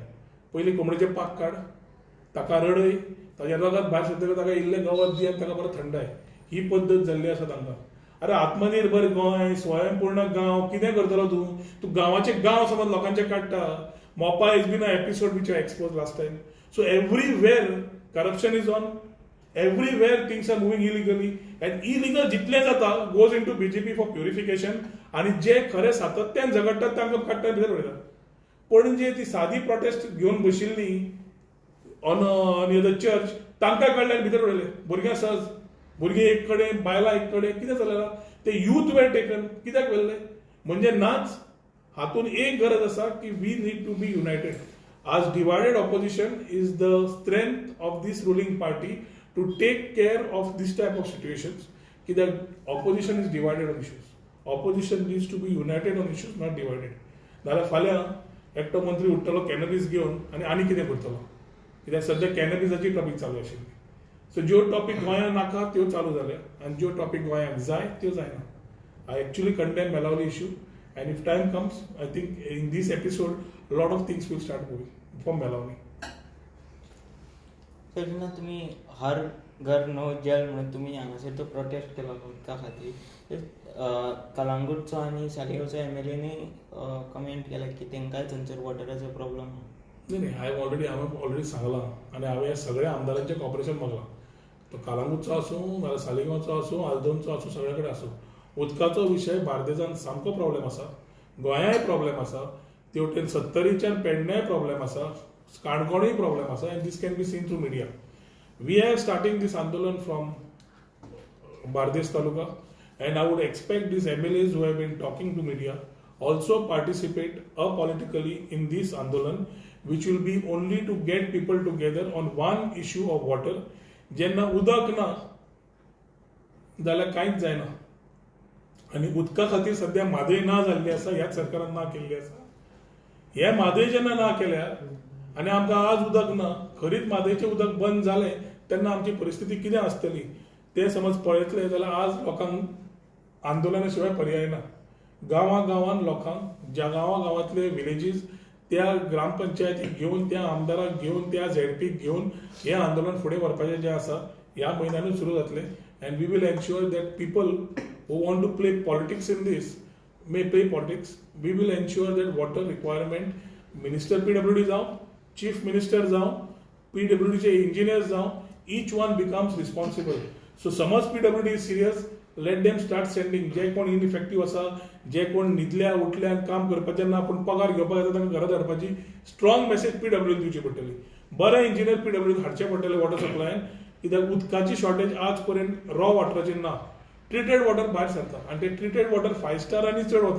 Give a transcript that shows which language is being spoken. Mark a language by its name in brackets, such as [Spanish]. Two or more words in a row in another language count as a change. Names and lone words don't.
[Konkani] पयलीं कोंबड्याचे पाक काड ताका रडय ताच्या रगत भायर सरतकच ताका इल्लें गवत दी आनी ताका बरो थंडाय. ही पद्दत जाल्ली आसा तांकां. अरे आत्मनिर्भर गोंय स्वयंपूर्ण गांव कितें करतलो तूं गांवाचे गांव समज लोकांचे काडटा. [English] Mopa is been a episode which I expose last time. so everywhere corruption is on. everywhere things are moving illegally and illegal [Konkani] जितले जाता [English] goes in to BJP for purification [Konkani] आणि जे खरे सातत्यान झगडटात तांकां काडटा भितर उडयतात. पण जे ती सादी प्रोटेस्ट घेवन बशिल्ली [English] on near the church [Konkani] तांकां काडल्यान भितर उडयले. भुरग्यां सहज भुरगीं एक कडेन बायलां एक कडेन कितें जालें ते [English] youth were taken [Konkani] कित्याक व्हेल्ले म्हणजे नाच हातून एक गरज आसा की [English] we need to be united. आज divided opposition is the strength of this ruling party to take care of this type of situations कित्याक opposition is divided on issues. opposition needs to be united on issues not divided. [Konkani] नाल्यार फाल्यां एकटो मंत्री उठतलो कॅनबिस घेवन आनी कितें करतलो कित्याक सध्या कॅनबिसाची टॉपीक चालू आशिल्ली. सो ज्यो टॉपीक गोंयांत नाका त्यो चालू जाल्या आनी ज्यो टॉपीक गोंयांत जाय त्यो जायना. [English] I actually condemn Melauli issue and if time comes I think in this episode a lot of things will start moving from Melavani. [Konkani] सर जेन्ना तुमी हर घर नो जल म्हणून तुमी हांगासर तो प्रोटेस्ट केलो उदका खातीर कलंगूटचो आनी सालिगांवचो MLA कमेंट केला की तांकांय थंयसर वॉटराचो प्रॉब्लेम आहा. नाही हांवें ऑलरेडी सांगलां आनी हांवें ह्या सगळ्या आमदारांचें कॉपरेशन मागलां. तो कलंगूटचो आसूं नाल्यार सालिगांवचो आसूं आल्दोनचो आसूं सगळे कडेन आसूं उदकाचो विशय बार्देजांत सामको प्रॉब्लेम आसा. गोंयांय प्रॉब्लेम आसा. तेवटेन सत्तरीच्यान पेडण्याय प्रॉब्लेम आसा. काणकोणूय प्रॉब्लेम आसा [English] and this can be seen through media. we are starting this आंदोलन from Bardez taluka and I would expect this MLAs who have been talking to media also participate apolitically in this आंदोलन which will be only to get people together on one issue of water. [Konkani] जेन्ना उदक ना जाल्यार कांयच जायना आनी उदका खातीर सध्या म्हादय ना जाल्ली आसा. ह्याच सरकारान ना केल्ली आसा. हे म्हादय जेन्ना ना केल्यार आनी आमकां आज उदक ना खरीच म्हादयचें उदक बंद जालें तेन्ना आमची परिस्थिती कितें आसतली ते समज पळयतले जाल्यार आज लोकांक आंदोलना शिवाय पर्याय ना. गांवांत लोकांक ज्या गांवांतले विलेजीस त्या ग्रामपंचायतीक घेवन त्या आमदाराक घेवन त्या ZPक घेवन हें आंदोलन फुडें व्हरपाचें जें आसा ह्या म्हयन्यानूच सुरू जातलें [English] and we will ensure that people who want to play politics [Konkani] in this may play politics. [English] We will ensure that water requirement, Minister PWD जावं, Chief Minister जावं, PWD चे engineers जावं, each one becomes responsible. So समज PWD is serious, let them start sending [Konkani] जे कोण ineffective आसा, जे कोण न्हिदल्या उठल्यान काम करपाचें ना पूण पगार घेवपाक येता तांकां घरा धाडपाची [English] strong message [Konkani] PWD दिवची पडटली. बरे इंजिनियर PWD हाडचे पडटले वॉटर सप्लायन कित्याक उदकाची शॉर्टेज आज पर्यंत रॉ वॉटराची ना. [English] treated water [Konkani] भायर सरता आनी ते [English] treated water [Konkani] 5 स्टारांनी चड वता.